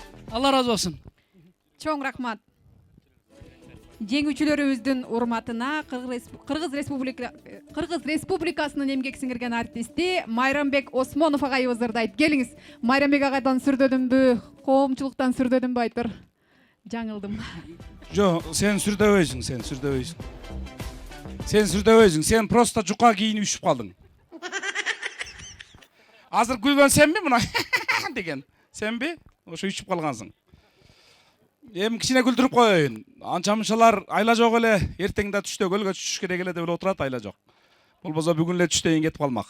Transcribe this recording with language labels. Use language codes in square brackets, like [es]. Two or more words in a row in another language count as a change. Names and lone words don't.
[ky] Алла разы болсун. Чоң рахмат. Жеңүүчүлөрүбүздүн урматына Кыргыз Республикасынын эмгек сиңирген артисти Майрамбек Осмонов агайыбыз ырдайт. Келиңиз. Майрамбек агайдан сүрдөдүмбү, коомчулуктан сүрдөдүмбү айтыр. Жаңылдым. Жо, сен сүрдөбөйсүң, сен сүрдөбөйсүң. Сен сүрдөбөйсүң, сен просто жука кийинип үшүп калдың. Азыр күлгөн сенби мына деген? Сенби? Ошо үшүп калгансың. Эми кичине күлдүрүп коеюн. Анча мынчалар айла жок эле, эртең да түштө көлгө түшүш керек эле деп эле отурат, айла жок. Болбосо бүгүн эле түштөйүн кетип калмак.